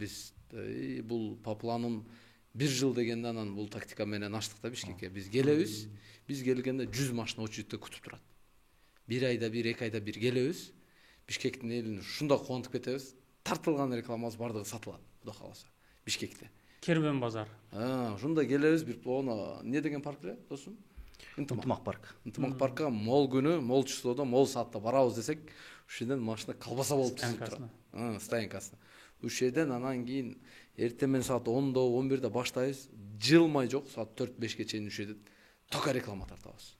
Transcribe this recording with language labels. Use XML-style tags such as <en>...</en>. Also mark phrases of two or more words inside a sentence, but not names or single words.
<ky>Биз бул по планын 1 жыл дегенде анан бул тактика менен ачтык да Бишкекке. Биз келебиз. Биз келгенде 100 машина очередьте күтүп турат. 1 айда 1, 2 айда 1 келебиз. Бишкектин элин ушунда кубантып кетебиз. Тартылган рекламабыз бардыгы сатылат, Кудай кааласа. Бишкекте. Кербен базар. Ушунда келебиз, бир оны не деген парк эле, досум? Ынтымак парк. Ынтымак паркка мол күнү, мол числодо, мол саатта барабыз десек, ушул жерден машина колбаса болуп түзүп турат. Стоянкасына. Ушул жерден анан кийин эртең саат 10-до, 11-де баштайбыз. Жылмай жок, саат 4-5ке чейин ушул жерде тока реклама тартабыз.</ky>